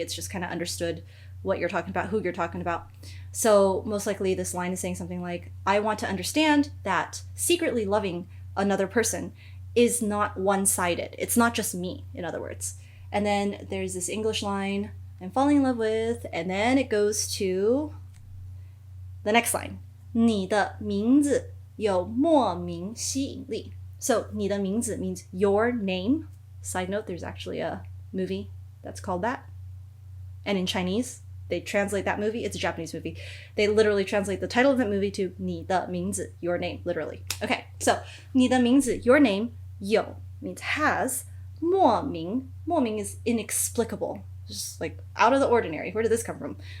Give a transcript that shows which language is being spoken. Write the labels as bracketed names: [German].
[English] It's just kind of understood what you're talking about, who you're talking about. So most likely this line is saying something like, I want to understand that secretly loving another person is not one-sided. It's not just me, in other words. And then there's this English line I'm falling in love with, and then it goes to the next line. [Chinese] 你的名字有莫名吸引力. [English] So 你的名字 means your name. Side note, there's actually a movie that's called that. And in Chinese, they translate that movie. It's a Japanese movie. They literally translate the title of that movie to 你的名字, your name, literally. Okay, so [Chinese] 你的名字, [English] your name, 有 means has, 莫名 is inexplicable, just like out of the ordinary. Where did this come from?